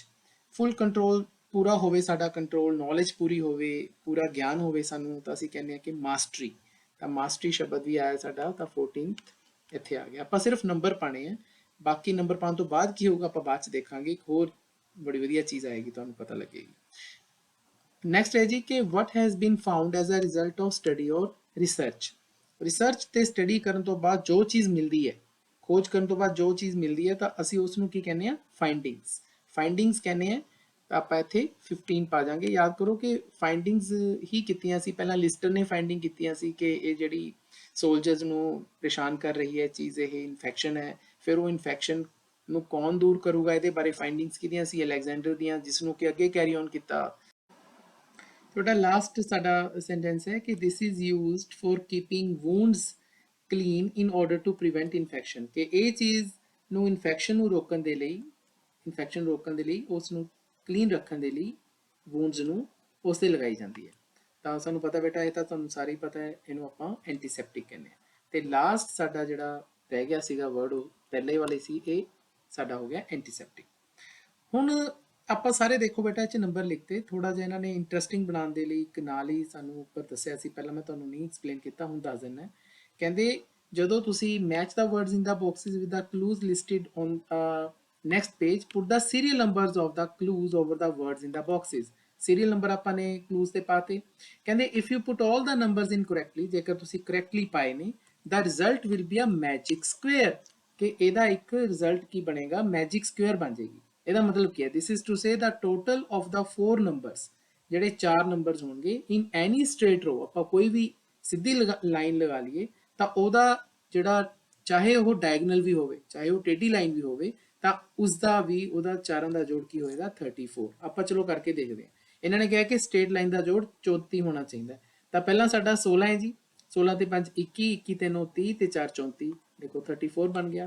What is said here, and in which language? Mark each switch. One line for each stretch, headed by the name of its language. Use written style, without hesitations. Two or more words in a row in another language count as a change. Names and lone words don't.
English: full control
Punjabi: ਪੂਰਾ ਹੋਵੇ ਸਾਡਾ ਕੰਟਰੋਲ, ਨੌਲੇਜ ਪੂਰੀ ਹੋਵੇ, ਪੂਰਾ ਗਿਆਨ ਹੋਵੇ ਸਾਨੂੰ, ਤਾਂ ਅਸੀਂ ਕਹਿੰਦੇ ਹਾਂ ਕਿ ਮਾਸਟਰੀ। ਤਾਂ ਮਾਸਟਰੀ ਸ਼ਬਦ ਵੀ ਆਇਆ ਸਾਡਾ, ਤਾਂ 14th ਇੱਥੇ ਆ ਗਿਆ। ਆਪਾਂ ਸਿਰਫ ਨੰਬਰ ਪਾਣੇ ਆ, ਬਾਕੀ ਨੰਬਰ ਪਾਉਣ ਤੋਂ ਬਾਅਦ ਕੀ ਹੋਊਗਾ ਆਪਾਂ ਬਾਅਦ 'ਚ ਦੇਖਾਂਗੇ। ਇੱਕ ਹੋਰ ਬੜੀ ਵਧੀਆ ਚੀਜ਼ ਆਏਗੀ, ਤੁਹਾਨੂੰ ਪਤਾ ਲੱਗੇਗੀ। ਨੈਕਸਟ ਹੈ ਜੀ ਕਿ
English: what has been found as a result of study or research।
Punjabi: ਰਿਸਰਚ ਤੇ ਸਟੱਡੀ ਕਰਨ ਤੋਂ ਬਾਅਦ ਜੋ ਚੀਜ਼ ਮਿਲਦੀ ਹੈ, ਖੋਜ ਕਰਨ ਤੋਂ ਬਾਅਦ ਜੋ ਚੀਜ਼ ਮਿਲਦੀ ਹੈ, ਤਾਂ ਅਸੀਂ ਉਸ ਨੂੰ ਕੀ ਕਹਿੰਦੇ ਆ? ਫਾਈਂਡਿੰਗਸ। ਫਾਈਂਡਿੰਗਸ ਕਹਿੰਦੇ ਆ। ਤਾਂ ਆਪਾਂ ਇੱਥੇ 15 ਪਾ ਜਾਾਂਗੇ। ਯਾਦ ਕਰੋ ਕਿ ਫਾਈਂਡਿੰਗਸ ਹੀ ਕੀਤੀਆਂ ਸੀ ਪਹਿਲਾਂ, ਲਿਸਟਰ ਨੇ ਫਾਈਂਡਿੰਗ ਕੀਤੀਆਂ ਸੀ ਕਿ ਇਹ ਜਿਹੜੀ ਸੋਲਜਰਸ ਨੂੰ ਪਰੇਸ਼ਾਨ ਕਰ ਰਹੀ ਹੈ ਚੀਜ਼, ਇਹ ਇਨਫੈਕਸ਼ਨ ਹੈ। ਫਿਰ ਉਹ ਇਨਫੈਕਸ਼ਨ ਨੂੰ ਕੌਣ ਦੂਰ ਕਰੂਗਾ, ਇਹਦੇ ਬਾਰੇ ਫਾਈਂਡਿੰਗਸ ਕੀਤੀਆਂ ਸੀ ਅਲੈਗਜ਼ੈਂਡਰ ਦੀਆਂ, ਜਿਸ ਨੂੰ ਕਿ ਅੱਗੇ
English: carry on
Punjabi: ਕੀਤਾ। ਤੁਹਾਡਾ ਲਾਸਟ ਸਾਡਾ ਸੈਂਟੈਂਸ ਹੈ ਕਿ
English: this is used for keeping wounds clean in order to prevent infection।
Punjabi: ਕਿ ਇਹ ਚੀਜ਼ ਨੂੰ ਇਨਫੈਕਸ਼ਨ ਨੂੰ ਰੋਕਣ ਦੇ ਲਈ, ਇਨਫੈਕਸ਼ਨ ਰੋਕਣ ਦੇ ਲਈ, ਉਸ ਨੂੰ ਕਲੀਨ ਰੱਖਣ ਦੇ ਲਈ ਵੂੰਡਸ ਨੂੰ ਉਸ 'ਤੇ ਲਗਾਈ ਜਾਂਦੀ ਹੈ। ਤਾਂ ਸਾਨੂੰ ਪਤਾ ਬੇਟਾ, ਇਹ ਤਾਂ ਤੁਹਾਨੂੰ ਸਾਰੇ ਹੀ ਪਤਾ ਹੈ, ਇਹਨੂੰ ਆਪਾਂ ਐਂਟੀਸੈਪਟਿਕ ਕਹਿੰਦੇ ਹਾਂ। ਤੇ ਲਾਸਟ ਸਾਡਾ ਜਿਹੜਾ ਰਹਿ ਗਿਆ ਸੀਗਾ ਵਰਡ, ਉਹ ਪਹਿਲੇ ਵਾਲੇ ਸੀ, ਇਹ ਸਾਡਾ ਹੋ ਗਿਆ ਐਂਟੀਸੈਪਟਿਕ। ਹੁਣ ਆਪਾਂ ਸਾਰੇ ਦੇਖੋ ਬੇਟਾ, ਇਹ 'ਚ ਨੰਬਰ ਲਿਖਤੇ। ਥੋੜਾ ਜਿਹਾ ਇਹਨਾਂ ਨੇ ਇੰਟਰਸਟਿੰਗ ਬਣਾਉਣ ਦੇ ਲਈ ਇੱਕ ਨਾਲ ਹੀ ਸਾਨੂੰ ਉੱਪਰ ਦੱਸਿਆ ਸੀ, ਪਹਿਲਾਂ ਮੈਂ ਤੁਹਾਨੂੰ ਨਹੀਂ ਐਕਸਪਲੇਨ ਕੀਤਾ, ਹੁਣ ਦੱਸ ਦਿੰਦਾ। ਕਹਿੰਦੇ ਜਦੋਂ ਤੁਸੀਂ
English: match the words in the boxes with the clues listed on next page put the serial numbers of the clues over the words in the boxes। serial number
Punjabi: ਆਪਾਂ ਨੇ
English: clues
Punjabi: ਤੇ ਪਾਤੇ। ਕਹਿੰਦੇ
English: if you put all the numbers in correctly,
Punjabi: ਜੇਕਰ ਤੁਸੀਂ correctly ਪਾਏ ਨੇ,
English: the result will be a magic square।
Punjabi: ਕਿ ਇਹਦਾ ਇੱਕ ਰਿਜ਼ਲਟ ਕੀ ਬਣੇਗਾ?
English: magic square
Punjabi: ਬਣ ਜਾਏਗੀ। ਇਹਦਾ ਮਤਲਬ ਕੀ ਹੈ?
English: this is to say the total of the 4 numbers,
Punjabi: ਜਿਹੜੇ 4 ਨੰਬਰਸ ਹੋਣਗੇ
English: in any straight row,
Punjabi: ਆਪਾਂ ਕੋਈ ਵੀ ਸਿੱਧੀ ਲਾਈਨ ਲਗਾ ਲਈਏ ਤਾਂ ਉਹਦਾ ਜਿਹੜਾ, ਚਾਹੇ ਉਹ ਡਾਇਗਨਲ ਵੀ ਹੋਵੇ, ਚਾਹੇ ਉਹ ਟੇਢੀ ਲਾਈਨ ਵੀ ਹੋਵੇ, ਤਾਂ ਉਸਦਾ ਵੀ, ਉਹਦਾ ਚਾਰਾਂ ਦਾ ਜੋੜ ਕੀ ਹੋਏਗਾ? 34। ਆਪਾਂ ਚਲੋ ਕਰਕੇ ਦੇਖਦੇ ਹਾਂ। ਇਹਨਾਂ ਨੇ ਕਿਹਾ ਕਿ
English: straight line
Punjabi: ਦਾ ਜੋੜ 34 ਹੋਣਾ ਚਾਹੀਦਾ। ਤਾਂ ਪਹਿਲਾਂ ਸਾਡਾ 16 ਹੈ ਜੀ, 16 ਤੇ 5 21, 21 ਤੇ 9 30 ਤੇ 4 34, ਦੇਖੋ 34 ਬਣ ਗਿਆ।